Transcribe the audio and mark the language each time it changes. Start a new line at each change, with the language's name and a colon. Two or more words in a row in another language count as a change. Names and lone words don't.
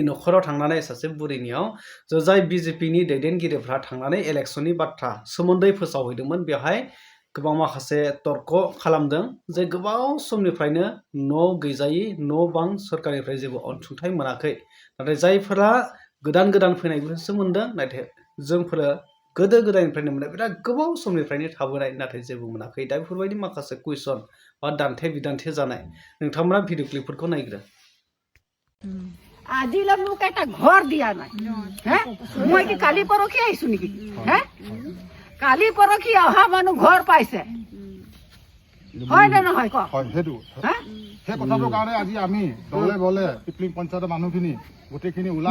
Bodo: नखराव थांनानै सासे बुरैनियाव जाय BJP नि दैदेनगिरिफ्रा थांनानै इलेक्शननि बाथ्रा सोमोन्दै फोसावहैदोंमोन बेवहाय गोबां माखासे तर्क खालामदों जे गोबाव समनिफ्रायनो न' गैजायै न' बां सरकारनिफ्राय जेबो अनसुंथाइ मोनाखै नाथाय जायफोरा गोदान फैनायफोरसो मोनदों नाथाय जोंफोरा गोदो गोदायनिफ्रायनो मोननाय बिराद गोबाव समनिफ्रायनो थाबोनाय नाथाय जेबो मोनाखै दा बेफोरबायदि माखासे कुइसन बा दान्थे बिदान्थे जानाय नोंथांमोना
English: video clipफोरखौ
Bodo: नायग्रो
Assamese: আজিলৈ মোক এটা ঘৰ দিয়া নাই হে মই কি কালি পৰহি আহিছো নেকি হে কালি পৰহি অহা মানুহ ঘৰ পাইছে হয় নে নহয় কওক হয় সেইটো সেই কথাটোৰ কাৰণে আজি আমি দলে বলে পিপলিং পঞ্চায়তৰ মানুহখিনি গোটেইখিনি ওলাই